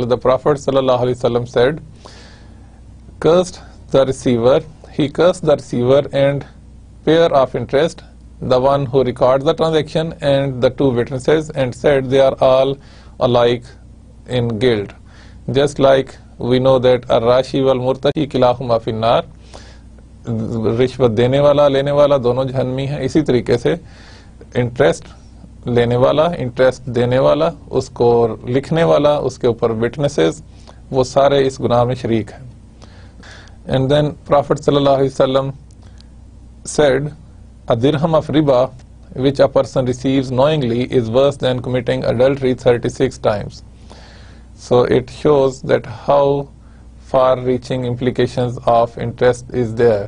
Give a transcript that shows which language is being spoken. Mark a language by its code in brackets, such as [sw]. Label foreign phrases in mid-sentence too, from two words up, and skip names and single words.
[en] The Prophet ﷺ said, cursed the receiver, he cursed the receiver and payer of interest, the one who records the transaction and the two witnesses, and said they are all alike in guilt. Just like we know that [ar] الراشي والمرتشي كلاهما في النار, [hi] रिश्वत देने वाला लेने वाला दोनों जहन्नमी है, इसी तरीके से इंटरेस्ट लेने वाला, इंटरेस्ट देने वाला, उसको लिखने वाला, उसके ऊपर विटनेसेस, वो सारे इस गुनाह में शरीक हैं. [en] And then Prophet ﷺ said, a dirham of riba which a person receives knowingly is worse than committing adultery 36 times. So it shows that how far-reaching implications of interest is there.